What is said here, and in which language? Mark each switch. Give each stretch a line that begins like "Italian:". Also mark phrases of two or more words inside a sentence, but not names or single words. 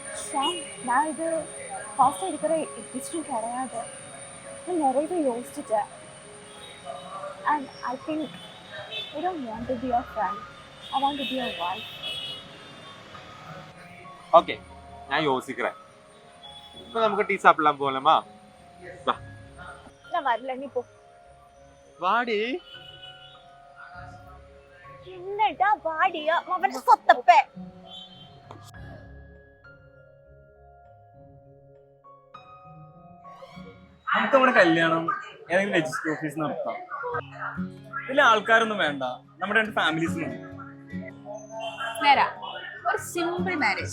Tamil: ஷாம், நான் இது ஃபாஸ்ட்டாக இருக்கிற ஹிஸ்ட்ரி கிடையாது. நான் நிறையவே யோசிச்சுட்டேன்.
English: And I think I don't want to be a friend. I want to be a wife.
Tamil: ஓகே, நான் யோசிக்கிறேன். இப்போ நமக்கு டீ சாப்பிடலாம் போகலாமா? வா. நான் வரல, நீ போ. வாடி. என்னடா வாடியா அவன சொத்தப்பே.
Malayalam: നമുക്ക് നമ്മുടെ കല്യാണം ഏതെങ്കിലും രജിസ്റ്റർ ഓഫീസ് നടത്താം. ഇതിലെ ആൾക്കാരൊന്നും വേണ്ട, നമ്മുടെ രണ്ട് ഫാമിലീസ് മതി. നേരാ, ഒരു
English: simple marriage.